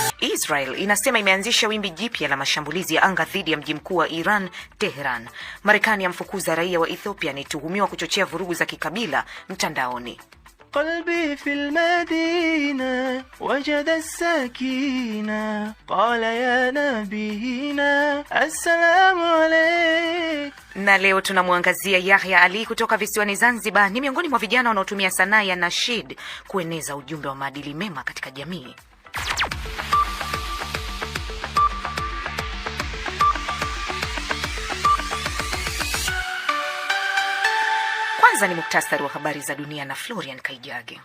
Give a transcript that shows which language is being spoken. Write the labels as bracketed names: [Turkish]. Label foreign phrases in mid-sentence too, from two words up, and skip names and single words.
[Swahili] Israel inasema imeanzisha wimbi jipya la mashambulizi ya anga dhidi ya mji mkuu wa Iran, Tehran. Marekani yamfukuza raia wa Ethiopia anituhumiwa kuchochea vurugu za kikabila mtandaoni. [Arabic] قلبي في المدينة وجد السكينة قال يا نبينا السلام عليك. [Swahili] Na leo tunamwangazia Yahya Ali kutoka visiwani Zanzibar. Ni miongoni mwa vijana wanaotumia sanaa ya nashid kueneza ujumbe wa maadili mema katika jamii. Kwanza ni muktasari wa habari za dunia na Florian Kaijage.